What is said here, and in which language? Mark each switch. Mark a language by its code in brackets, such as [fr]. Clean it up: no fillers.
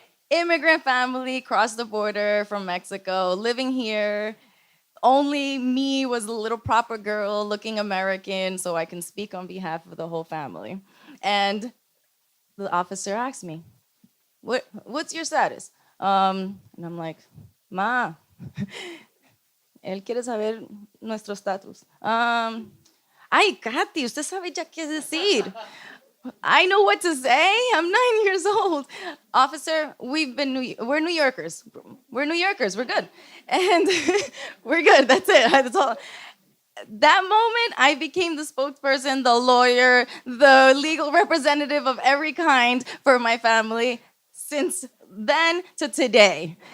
[en] Immigrant family, crossed the border from Mexico, living here. Only me was a little proper girl looking American, so I can speak on behalf of the whole family. And the officer asked me, what's your status? And I'm like, [es] ma, él quiere saber nuestro estatus. Ay, Katy, usted sabe ya qué decir. [en] I know what to say. I'm 9 years old. Officer, we're New Yorkers. We're New Yorkers. We're good. And we're good. That's it. That's all. That moment, I became the spokesperson, the lawyer, the legal representative of every kind for my family since then to today.